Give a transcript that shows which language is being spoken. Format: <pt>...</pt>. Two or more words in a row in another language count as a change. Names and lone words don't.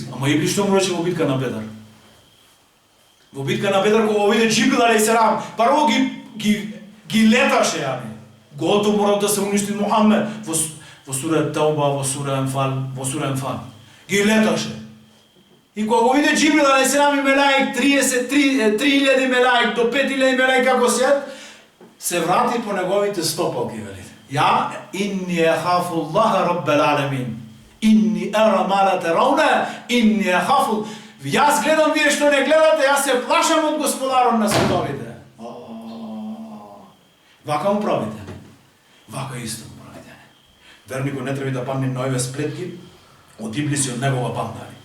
<mk>Ама Иблис што му рече во битка на Бедр? Во битка на Бедр кога виде Џибрил алейхиссалам, прво ги леташе, Готов мора да се уништи Мухамед во сура Тауба, во сура Анфал. Ги леташе. И кога го виде Џибрил алейхиссалам и мелаик 3,000 мелаик до 5,000 мелаик како се врати по неговите стопалки, вели.</mk> <ar>يا إني أخاف الله رب العالمين. إني أرى ما لا ترون إني أخاف.</ar> <mk>Јас гледам вие што не гледате, јас се плашам од Господарот на световите. Вака му правите. Вака исто му правите. Верникот не треба да падне на овие сплетки од Иблис и од негова банда.</mk>